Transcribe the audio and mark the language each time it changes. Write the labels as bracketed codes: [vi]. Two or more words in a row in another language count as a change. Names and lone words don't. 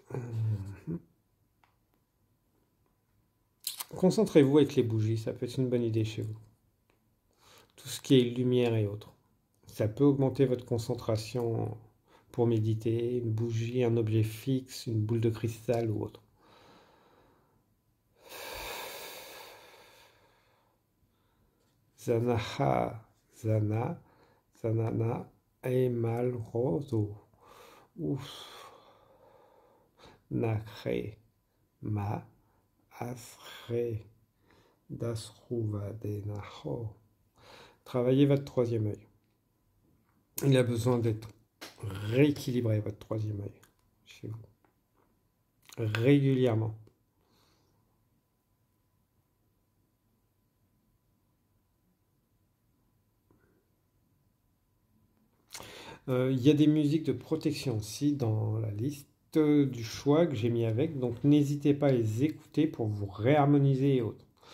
[fr] Concentrez-vous avec les bougies, ça peut être une bonne idée chez vous. Tout ce qui est lumière et autres. Ça peut augmenter votre concentration pour méditer, une bougie, un objet fixe, une boule de cristal ou autre. Zanaha, Zana, Zanana, Emal Roso. Ouf. Nakre, Ma, Asre, Dasruva, Denaho. Travaillez votre troisième œil. Il a besoin d'être rééquilibré, votre troisième œil, chez vous. Régulièrement. Il y a des musiques de protection aussi dans la liste du choix que j'ai mis avec, donc n'hésitez pas à les écouter pour vous réharmoniser et autres.